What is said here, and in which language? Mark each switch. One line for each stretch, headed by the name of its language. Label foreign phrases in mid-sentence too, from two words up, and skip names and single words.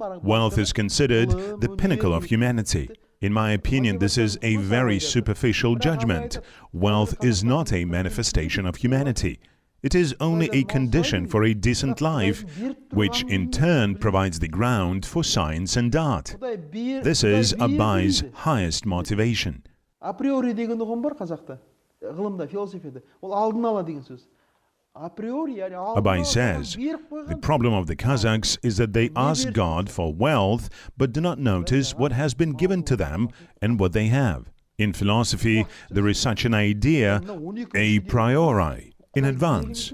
English: Wealth is considered the pinnacle of humanity. In my opinion, this is a very superficial judgment. Wealth is not a manifestation of humanity. It is only a condition for a decent life, which in turn provides the ground for science and art. This is Abai's highest motivation.
Kazakh: Априори деген ұғым бар қазақта, ғылымда, философияда. Ол алдын ала деген сөз.
English: Abai says, the problem of the Kazakhs is that they ask God for wealth, but do not notice what has been given to them and what they have. In philosophy, there is such an idea, a priori, in advance.